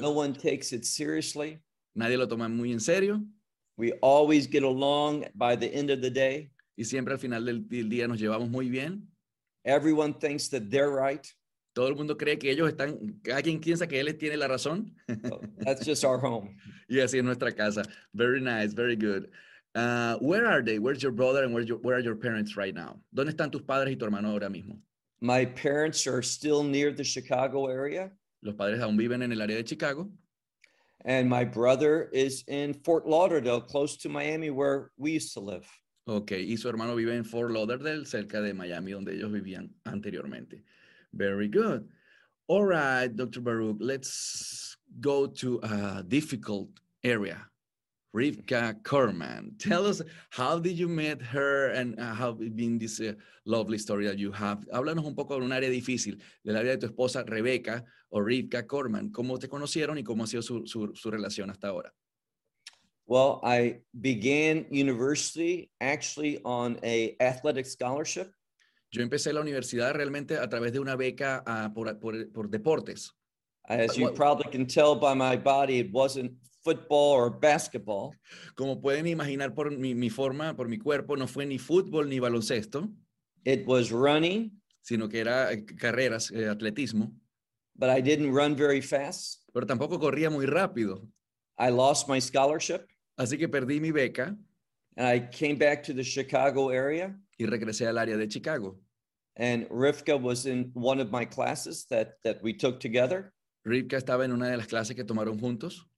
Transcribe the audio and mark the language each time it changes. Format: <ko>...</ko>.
<en>no one takes it seriously.</en> <es>Nadie lo toma muy en serio.</es> <en>We always get along by the end of the day.</en> <es>Y siempre al final del día nos llevamos muy bien.</es> <en>Everyone thinks that they're right.</en> <es>Todo el mundo cree que ellos están, cada quien piensa que él tiene la razón.</es> <en>That's just our home.</en> <es>Y así es nuestra casa.</es> <en>Very nice, very good. Where are they? Where's your brother and where are your parents right now?</en> <es>¿Dónde están tus padres y tu hermano ahora mismo?</es> <en>My parents are still near the Chicago area.</en> <es>Los padres aún viven en el área de Chicago.</es> <en>And my brother is in Fort Lauderdale, close to Miami, where we used to live.</en> <es>Okay, y su hermano vive en Fort Lauderdale, cerca de Miami, donde ellos vivían anteriormente.</es> <en>Very good. All right, Dr. Baruch, let's go to a difficult area. Rivka Kerman, tell us, how did you meet her and how it been this lovely story that you have?</en> <es>Háblanos un poco de un área difícil, de la vida de tu esposa Rebeca o Rivka Kerman. ¿Cómo te conocieron y cómo ha sido su relación hasta ahora?</es> <en>Well, I began university actually on an athletic scholarship.</en> <es>Yo empecé la universidad realmente a través de una beca por deportes.</es> <en>As you probably can tell by my body, it wasn't football or basketball.</en> <es>Como pueden imaginar por mi forma, por mi cuerpo, no fue ni fútbol ni baloncesto.</es> <en>It was running.</en> <es>Sino que era carreras, atletismo.</es> <en>But I didn't run very fast.</en> <es>Pero tampoco corría muy rápido.</es> <en>I lost my scholarship.</en> <es>Así que perdí mi beca.</es> <en>And I came back to the Chicago area.</en> <es>Y regresé al área de Chicago.</es> <en>And Rivka was in one of my classes that we took together.</en> <es>Rivka estaba en una de las clases que tomaron juntos.</es>